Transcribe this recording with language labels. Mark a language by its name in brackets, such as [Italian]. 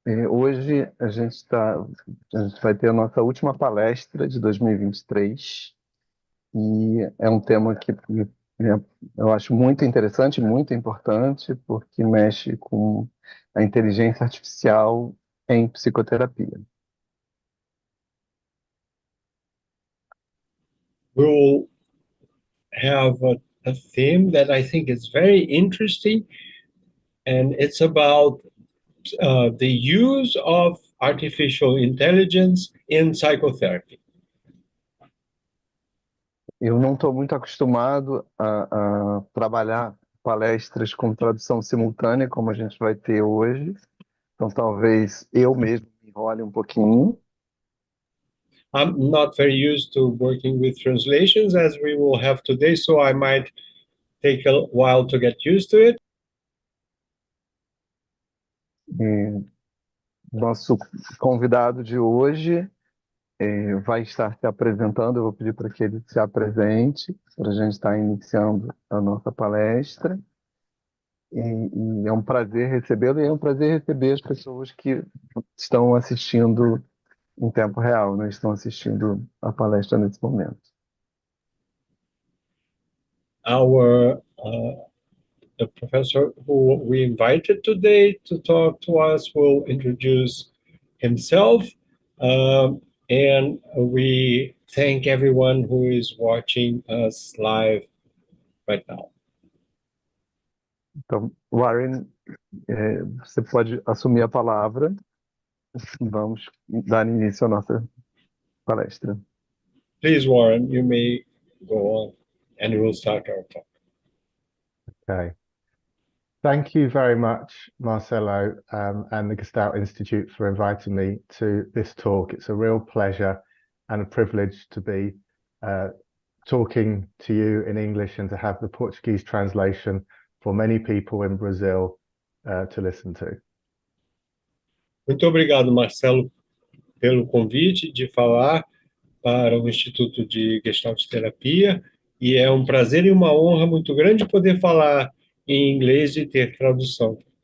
[Portuguese] Hoje a gente vai ter a nossa última palestra de 2023 e é um tema que eu acho muito interessante, muito importante, porque mexe com a inteligência artificial em psicoterapia. [English] We'll have a theme that I think is very interesting, and it's about the use of artificial intelligence in psychotherapy. [Portuguese] Eu não estou muito acostumado a trabalhar palestras com tradução simultânea, como a gente vai ter hoje, então talvez eu mesmo me enrole um pouquinho. [English] I'm not very used to working with translations as we will have today, so I might take a while to get used to it. [Portuguese] Nosso convidado de hoje vai estar se apresentando. Eu vou pedir para que ele se apresente, para a gente estar iniciando a nossa palestra. E é um prazer recebê-lo e é um prazer receber as pessoas que estão assistindo em tempo real, né? Estão assistindo a palestra nesse momento. [English] Our the professor who we invited today to talk to us will introduce himself, and we thank everyone who is watching us live right now. [Portuguese] Então, Warren, você pode assumir a palavra. Vamos dar início à nossa palestra. [English] Please, Warren, you may go on, and we'll start our talk. Okay. Thank you very much, Marcelo, and the Gestalt Institute for inviting me to this talk. It's a real pleasure and a privilege to be talking to you in English and to have the Portuguese translation for many people in Brazil to listen to. [Portuguese] Muito obrigado, Marcelo, pelo convite de falar para o Instituto de Gestalt Terapia, e é um prazer e uma honra muito grande poder falar em inglês e ter tradução.